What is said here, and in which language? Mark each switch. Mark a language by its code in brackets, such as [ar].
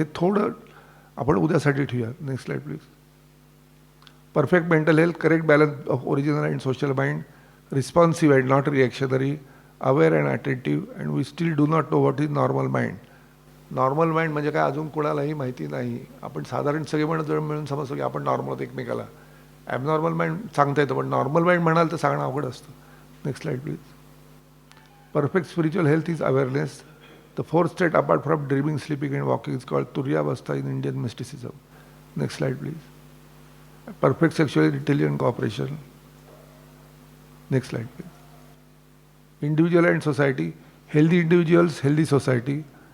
[mr] हे थोडं आपण उद्यासाठी ठेवूया. [en] Next slide please. Perfect mental health, correct balance of original and social mind, responsive and not reactionary, aware and attentive, and we still do not know what is normal mind. [mr] Normal mind म्हणजे काय अजून कोणालाही माहिती नाही. आपण साधारण सगळे मिळून समजतो की आपण नॉर्मल होतो एकमेकाला. ॲबनॉर्मल माइंड सांगता येतं, पण नॉर्मल माइंड म्हणाल तर सांगणं अवघड असतं. [en] Next slide please. Perfect spiritual health is awareness. The fourth state apart from dreaming, sleeping and walking is called Turyavastha in Indian mysticism. Next slide please. Perfect sexually intelligent cooperation. Next slide please. Individual and society. Healthy individuals, healthy society.